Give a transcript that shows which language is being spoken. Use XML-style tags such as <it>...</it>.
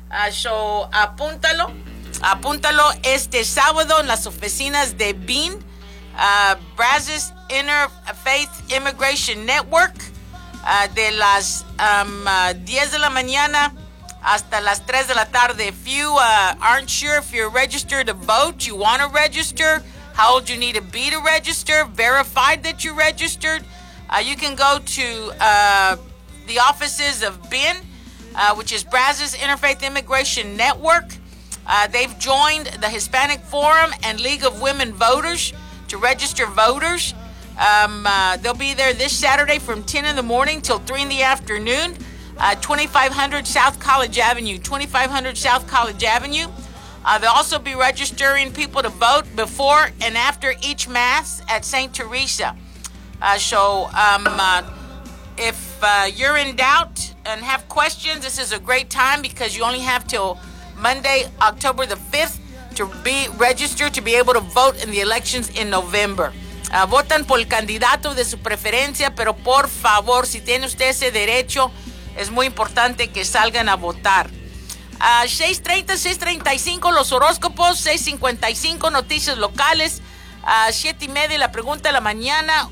<es>So, apúntalo este sábado en las oficinas de BIN, Brazos Interfaith Immigration Network, de las 10 de la mañana hasta las 3 de la tarde.</es> <en>If you aren't sure if you're registered to vote, you want to register, how old you need to be to register, verify that you registered, you can go to the offices of BIN which is Brazos Interfaith Immigration Network. They've joined the Hispanic Forum and League of Women Voters to register voters. They'll be there this Saturday from 10 in the morning till 3 in the afternoon, 2500 South College Avenue, 2500 South College Avenue. They'll also be registering people to vote before and after each Mass at St. Teresa. So if you're in doubt and have questions, this is a great time because you only have till Monday, October the 5th to be registered to be able to vote in the elections in November.</en> <es>Votan por el candidato de su preferencia, pero por favor, si tiene usted ese derecho, es muy importante que salgan a votar. 6:30, 6:35, los horóscopos, 6:55, noticias locales, 7:30, la pregunta de la mañana.</es>